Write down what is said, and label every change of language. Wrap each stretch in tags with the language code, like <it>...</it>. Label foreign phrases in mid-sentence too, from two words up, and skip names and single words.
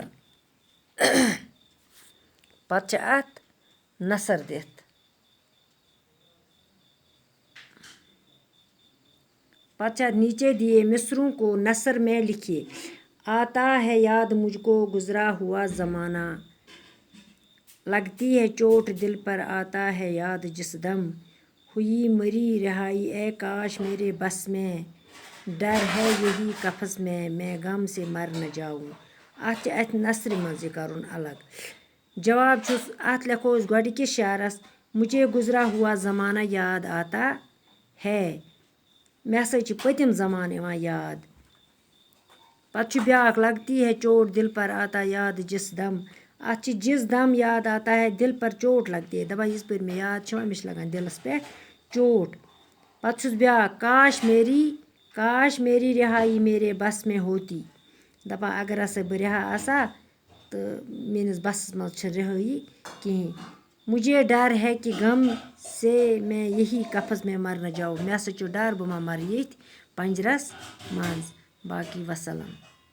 <ks>نثر دِتھ پتہ چھِ اَتھ</ks> <ur>نیچے دیے مصروں کو نثر میں لکھیے آتا ہے یاد مجھ کو گزرا ہوا زمانہ لگتی ہے چوٹ دل پر آتا ہے یاد جس دم ہوئی مری رہائی اے کاش میرے بس میں ڈر ہے یہی قفس میں غم سے مر نہ جاؤں</ur> <ks>اَتھ چھِ اَتھ نثرِ منٛز یہِ کَرُن الگ جواب چھُس اَتھ لیکھو أسۍ گۄڈٕنِکِس شعرس</ks> <ur>مجھے گزرا ہوا زمانہ یاد آتا</ur> <ks>ہے مےٚ ہسا چھِ پٔتِم زمانہٕ یِوان یاد پتہٕ چھُ بیٛاکھ</ks> <ur>لگتی ہے چوٹ دل پر آتا یاد جس دم</ur> <ks>اَتھ چھِ جس</ks> <ur>دم یاد آتا ہے دل پر چوٹ لگتی ہے</ur> <ks>دپان یِژ پھِر مےٚ یاد چھِ یِوان مےٚ چھِ لگان دِلس پٮ۪ٹھ چوٹ پتہٕ چھُس بیٛاکھ</ks> <ur>کاش میری رہائی میرے بس میں ہوتی</ur> <ks>دپان اگر ہسا بہٕ رِہا آسہا تہٕ میٛٲنِس بسس منٛز چھِ رہٲیی کِہیٖنۍ</ks> <ur>مجھے ڈر ہے کہ غم سے میں یہی قفس میں مر نہ جاؤں</ur> <ks>مےٚ ہسا چھُ ڈر بہٕ ما مرٕ ییٚتھۍ پنجرس منٛز باقی وسلام</ks>